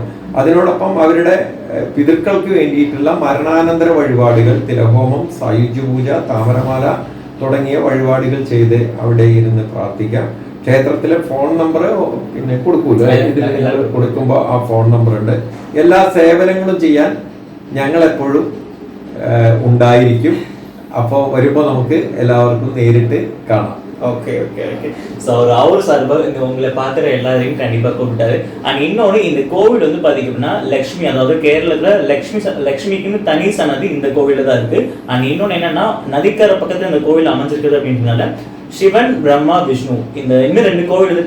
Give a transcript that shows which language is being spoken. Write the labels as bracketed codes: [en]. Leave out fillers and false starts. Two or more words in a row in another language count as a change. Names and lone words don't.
[ml] അതിനോടൊപ്പം അവരുടെ പിതൃക്കൾക്ക് വേണ്ടിയിട്ടുള്ള മരണാനന്തര വഴിപാടുകൾ, തിലഹോമം, സായുജ്യ പൂജ, താമരമാല തുടങ്ങിയ വഴിപാടുകൾ ചെയ്ത് അവിടെ ഇരുന്ന് പ്രാർത്ഥിക്കാം. ക്ഷേത്രത്തിലെ ഫോൺ നമ്പർ പിന്നെ കൊടുക്കൂല, ഇതിൽ കൊടുക്കുമ്പോൾ ആ ഫോൺ നമ്പർ ഉണ്ട്. എല്ലാ സേവനങ്ങളും ചെയ്യാൻ ഞങ്ങളെപ്പോഴും ഉണ്ടായിരിക്കും. അപ്പോൾ വരുമ്പോൾ നമുക്ക് എല്ലാവർക്കും நேரிட்டு കാണാം. [en] okay okay okay so [ta] அவர் சார்பாக இங்கே உங்களை பார்க்குற எல்லாரையும் கண்டிப்பாக கூப்பிட்டாரு. அண்ட் இன்னொன்று இந்த கோவில் வந்து பார்த்தீங்கன்னா லக்ஷ்மி, அதாவது கேரளத்தில் லக்ஷ்மிக்குன்னு தனி சன்னதி இந்த கோவிலில் தான் இருக்குது. அண்ட் இன்னொன்று என்னன்னா நதிக்கரை பக்கத்தில் இந்த கோவில் அமைஞ்சிருக்குது அப்படின்றதுனால சிவன், பிரம்மா, விஷ்ணு இந்த இன்னும் 2 கோவில் இருக்கு.